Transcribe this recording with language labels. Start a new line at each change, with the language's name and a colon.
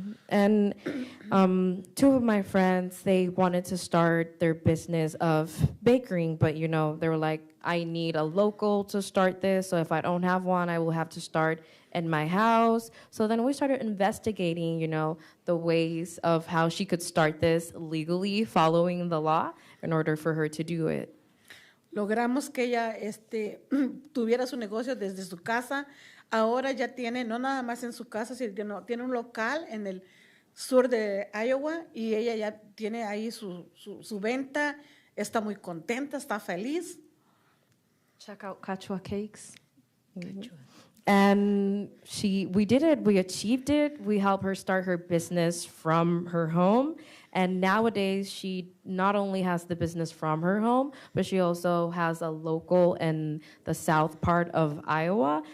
English: And two of my friends, they wanted to start their business of baking, but they were like, I need a local to start this, so if I don't have one, I will have to start in my house. So then we started investigating, the ways of how she could start this legally, following the law, in order for her to do it.
Spanish: Logramos que ella tuviera su negocio desde su casa. Ahora ya tiene, no nada más en su casa, sino tiene un local en el sur de Iowa y ella ya tiene ahí su venta. Está muy contenta, está feliz.
English: Check out Cachua Cakes. And we did it, we achieved it. We helped her start her business from her home. And nowadays, she not only has the business from her home, but she also has a local in the south part of Iowa.